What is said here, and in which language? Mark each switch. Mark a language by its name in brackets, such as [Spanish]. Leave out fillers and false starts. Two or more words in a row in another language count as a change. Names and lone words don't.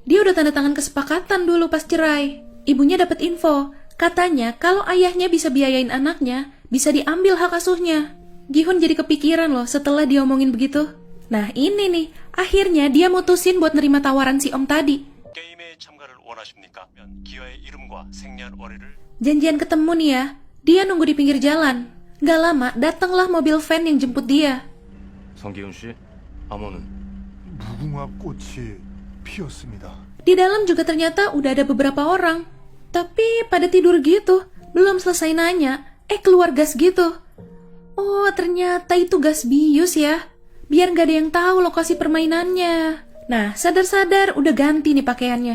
[Indonesian] Dia udah tanda tangan kesepakatan dulu pas cerai. Ibunya dapat info, katanya kalau ayahnya bisa biayain anaknya, bisa diambil hak asuhnya. Gi-hun jadi kepikiran loh setelah dia omongin begitu. Nah ini nih, akhirnya dia mutusin buat nerima tawaran si om tadi. [Korean] 게임에 참가를 원하십니까? 기아의 이름과 생년월일을 [Indonesian] Janjian ketemu nih ya, dia nunggu di pinggir jalan. Gak lama, datanglah mobil van yang jemput dia. [Korean] 성기훈 씨, 암호는 무궁화 꽃이 피었습니다. [Indonesian] Di 다lam juga ternyata udah ada beberapa orang. Tapi pada tidur gitu, belum selesai nanya, keluar gas gitu. Oh, ternyata itu gas bius ya. Biar gak ada yang tahu lokasi permainannya. Nah, sadar-sadar udah ganti nih pakaiannya.